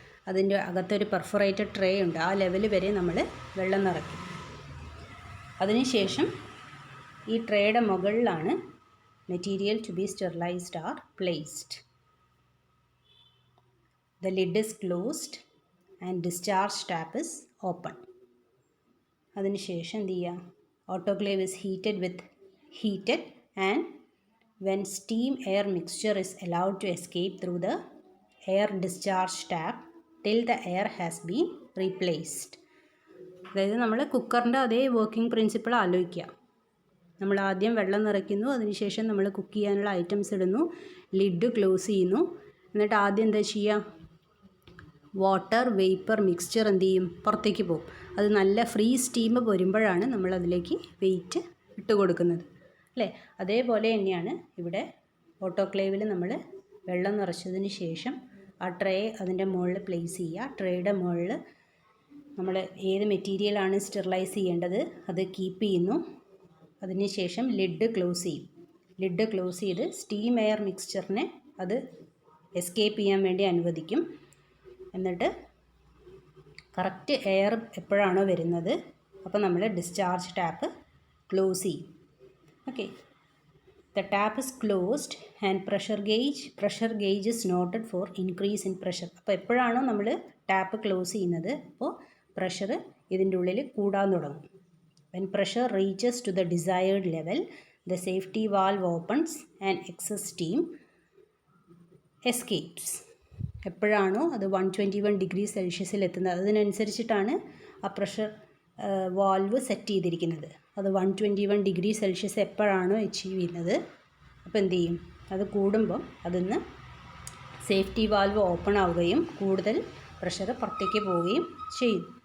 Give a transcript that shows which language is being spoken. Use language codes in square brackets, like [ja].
[ml] അതിൻ്റെ അകത്തൊരു perforated tray ഉണ്ട്, ആ ലെവൽ വരെ നമ്മൾ വെള്ളം നിറയ്ക്കും. അതിനുശേഷം ഈ ട്രേയുടെ മുകളിലാണ് [en] Material to be sterilised are placed. The lid is closed and discharge tap is open. [ml] അതിനുശേഷം എന്ത് ചെയ്യുക, [en] Autoclave is heated and when steam air mixture is allowed to escape through the air discharge tap till the air has been replaced. [ml] അതായത് നമ്മൾ കുക്കറിൻ്റെ അതേ working principle ആലോചിക്കുക. നമ്മൾ ആദ്യം വെള്ളം നിറയ്ക്കുന്നു, അതിനുശേഷം നമ്മൾ കുക്ക് ചെയ്യാനുള്ള ഐറ്റംസ് ഇടുന്നു, ലിഡ് ക്ലോസ് ചെയ്യുന്നു. എന്നിട്ട് ആദ്യം എന്താ ചെയ്യുക, വാട്ടർ വേപ്പർ മിക്സ്ചർ എന്ത് ചെയ്യും, പുറത്തേക്ക് പോകും. അത് നല്ല ഫ്രീ സ്റ്റീം വരുമ്പോഴാണ് നമ്മൾ അതിലേക്ക് വെയിറ്റ് ഇട്ട് കൊടുക്കുന്നത് അല്ലേ. അതേപോലെ തന്നെയാണ് ഇവിടെ ഓട്ടോക്ലേവിൽ നമ്മൾ വെള്ളം നിറച്ചതിന് ശേഷം ആ ട്രേ അതിൻ്റെ മുകളിൽ പ്ലേസ് ചെയ്യുക. ട്രേയുടെ മുകളിൽ നമ്മൾ ഏത് മെറ്റീരിയലാണ് സ്റ്റെറിലൈസ് ചെയ്യേണ്ടത് അത് കീപ്പ് ചെയ്യുന്നു. അതിനുശേഷം ലിഡ് ക്ലോസ് ചെയ്യും. ലിഡ് ക്ലോസ് ചെയ്ത് സ്റ്റീം എയർ മിക്സ്ചറിനെ അത് എസ്കേപ്പ് ചെയ്യാൻ വേണ്ടി അനുവദിക്കും. എന്നിട്ട് കറക്റ്റ് എയർ എപ്പോഴാണോ വരുന്നത് അപ്പോൾ നമ്മൾ ഡിസ്ചാർജ് ടാപ്പ് ക്ലോസ് ചെയ്യും. [en] Okay, the tap is closed and pressure gauge is noted for increase in pressure. [ml] അപ്പോൾ എപ്പോഴാണോ നമ്മൾ ടാപ്പ് ക്ലോസ് ചെയ്യുന്നത് അപ്പോൾ പ്രഷർ ഇതിൻ്റെ ഉള്ളിൽ കൂടാൻ തുടങ്ങും. [en] when pressure reaches to the desired level the safety valve opens and excess steam escapes. [ml] എപ്പോഴാണോ അത് 121 ഡിഗ്രി സെൽഷ്യസിൽ എത്തുന്നത് അതിനനുസരിച്ചിട്ടാണ് ആ പ്രഷർ വാൽവ് സെറ്റ് ചെയ്തിരിക്കുന്നത്. അത് 121 ഡിഗ്രി സെൽഷ്യസ് എപ്പോഴാണോ അച്ചീവ് ചെയ്യുന്നത് അപ്പോൾ എന്ത് ചെയ്യും, അത് കൂടുമ്പം അതിന്ന് സേഫ്റ്റി വാൽവ് ഓപ്പൺ ആവുകയും കൂടുതൽ പ്രഷർ പുറത്തേക്ക് പോവുകയും ചെയ്യും.